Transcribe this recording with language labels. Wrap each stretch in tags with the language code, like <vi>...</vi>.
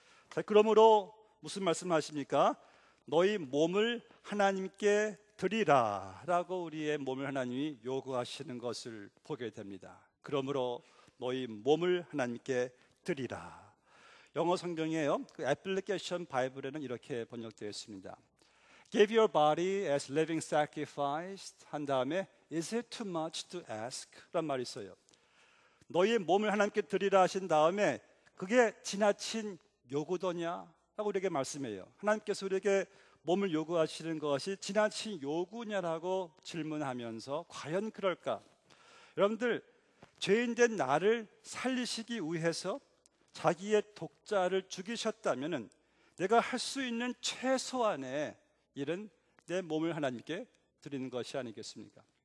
<ko>자, 그러므로 무슨 말씀하십니까? 너희 몸을 하나님께 드리라 라고 우리의 몸을 하나님이 요구하시는 것을 보게 됩니다. 그러므로 너희 몸을 하나님께 드리라. 영어 성경이에요. 그 애플리케이션 바이블에는 이렇게 번역되어 있습니다.</ko> <en>Give your body as living sacrifice</en> <ko>한 다음에</ko> <en>Is it too much to ask?</en> <ko>란 말이 있어요. 너희의 몸을 하나님께 드리라 하신 다음에 그게 지나친 요구더냐? 라고 우리에게 말씀해요. 하나님께서 우리에게 몸을 요구하시는 것이 지나친 요구냐라고 질문하면서 과연 그럴까? 여러분들, 죄인된 나를 살리시기 위해서 자기의 독자를 죽이셨다면 내가 할 수 있는 최소한의 일은 내 몸을 하나님께 드리는 것이 아니겠습니까?</ko>